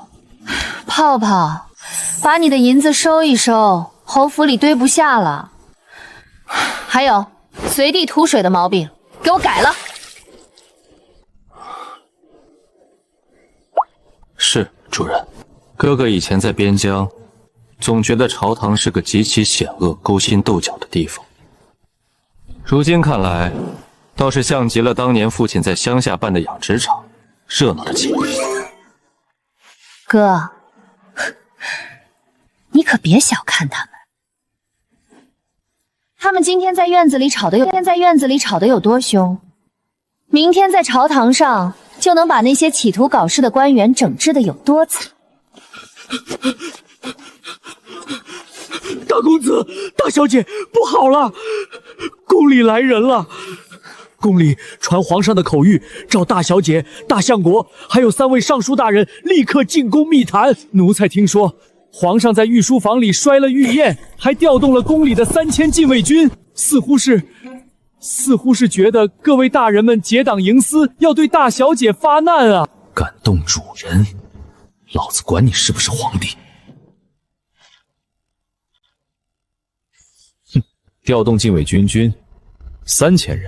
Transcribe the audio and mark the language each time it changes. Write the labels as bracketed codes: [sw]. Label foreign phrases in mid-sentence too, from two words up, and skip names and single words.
[zh] 泡泡，把你的銀子收一收，侯府裡堆不下了。還有，隨地吐水的毛病，給我改了。是，主人。哥哥以前在邊疆，總覺得朝堂是個極其險惡、勾心鬥角的地方。如今看來，倒是像極了當年父親在鄉下辦的養殖場，熱鬧的緊。哥，你可別小看他們。他們今天在院子裡吵得有多兇，明天在朝堂上就能把那些企圖搞事的官員整治得有多慘。大公子，大小姐，不好了，宮裡來人了！宮裡傳皇上的口諭，召大小姐、大相國，还有3位尚書大人立刻进宫密談。奴才听说，皇上在御书房裡摔了御宴，还調動了宮裡的3000禁衛軍，似乎是覺得各位大人們結黨營私，要對大小姐發難啊！感動主人，老子管你是不是皇帝！哼，調動禁衛軍3000人。